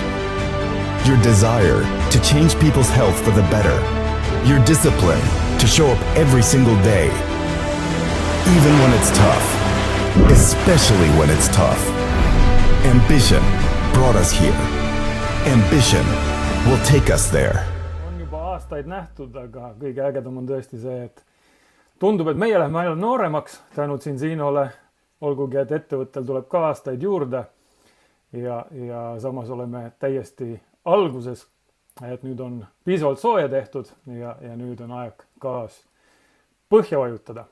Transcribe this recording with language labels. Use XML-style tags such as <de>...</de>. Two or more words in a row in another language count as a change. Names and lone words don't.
<en>Your desire to change people's health for the better. Your discipline to show up every single day. Even when it's tough. Especially when it's tough. Ambition brought us here. Ambition will take us there.</en> <et>On juba aastaid nähtud, aga kõige ägedam on tõesti see, et tundub, et meie läheme ainult nooremaks tänu Zinzinole, olgugi, et ettevõttel tuleb ka aastaid juurde ja samas oleme täiesti alguses, et nüüd on piisavalt sooja tehtud ja nüüd on aeg gaas põhja vajutada.</et>